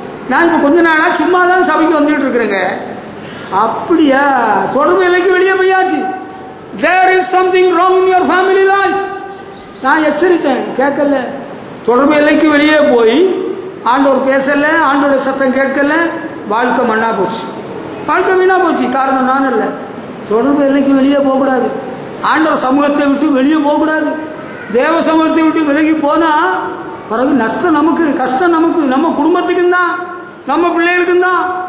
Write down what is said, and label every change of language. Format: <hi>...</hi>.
<ta>நான் இப்போ கொஞ்ச நாளா சும்மா தான் சபைக்கு வந்துட்டு இருக்கிறேங்க. அப்படியா? தொடர்பு எல்லைக்கு வெளியே போயாச்சு.</ta> <en>There is something wrong in your family life.</en> <ta>நான் எச்சரித்தேன், கேட்கல. தொடர்பு எல்லைக்கு வெளியே போய் ஆண்டவர் பேசல, ஆண்டோட சத்தம் கேட்கல, வாழ்க்கை மண்ணா போச்சு, வாழ்க்கை வீணா போச்சு. காரணம் நான் அல்ல. தொடர்பு எல்லைக்கு வெளியே போகக்கூடாது. ஆண்டவர் சமூகத்தை விட்டு வெளியே போகக்கூடாது. தேவ சமூகத்தை விட்டு விலகி போனா பிறகு நஷ்டம் நமக்கு, கஷ்டம் நமக்கு, நம்ம குடும்பத்துக்கும் தான், நம்ம பிள்ளைகளுக்கும் தான்.</ta>